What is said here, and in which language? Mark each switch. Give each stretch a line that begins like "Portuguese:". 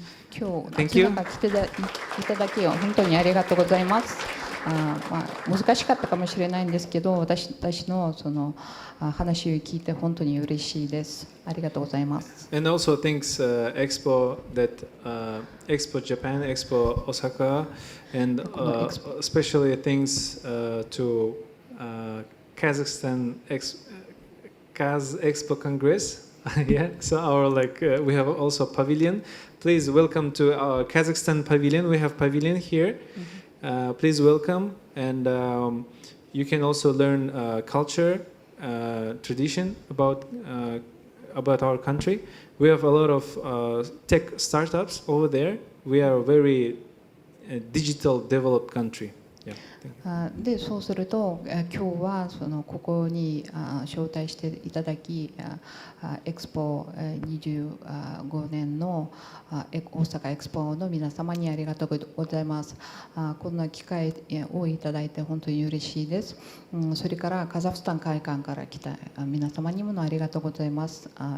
Japanese: 今日来ていただき本当にありがとうございます。難しかったかもしれないんですけど、私の話を聞いて本当に嬉しいです。ありがとうございます。
English: And also thanks EXPO EXPO Japan, EXPO Osaka, and especially thanks to Kazakhstan Kaz Expo Congress. Yeah, so we have also pavilion. Please welcome to our Kazakhstan pavilion. We have pavilion here. Please welcome, and you can also learn culture, tradition about our country. We have a lot of tech startups over there. We are a very digital developed country.
Japanese: でそうすると今日はここに招待していただき、エクスポ25年の大阪エクスポの皆様にありがとうございます。こんな機会をいただいて本当に嬉しいです。それからカザフスタン会館から来た皆様にもありがとうございます。